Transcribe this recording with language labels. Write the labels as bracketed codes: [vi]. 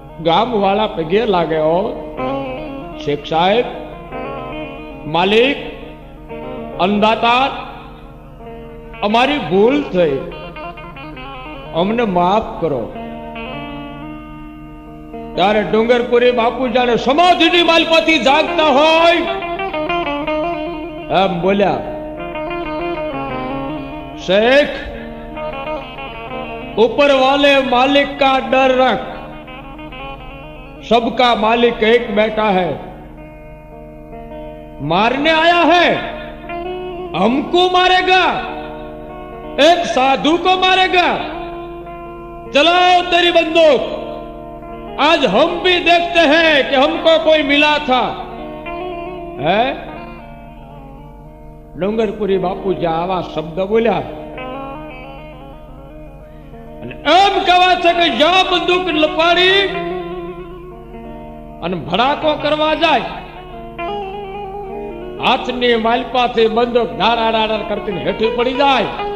[gu] ગામ વાળા પગે લાગ્યો, શેખ સાહેબ માલિક, અન્નદાતા, અમારી ભૂલ થઈ, અમને માફ કરો. ત્યારે ડુંગરપુરી બાપુ જાણે સમાધિની માલપાથી જાગતા હોય એમ બોલ્યા, [hi] शेख, ऊपर वाले मालिक का डर रख, सबका मालिक एक बैठा है, मारने आया है, हमको मारेगा, एक साधु को मारेगा, चलाओ तेरी बंदूक, आज हम भी देखते हैं कि हमको कोई मिला था. [gu] है ડુંગરપુરી બાપુ જે આવા શબ્દ બોલ્યા અને એમ કહેવા છે કે જ્યાં બંદૂક લપાડી અને ભડાકો કરવા જાય, હાથની માલપાથી બંદૂક ધારાડાર કરતી હેઠી પડી જાય.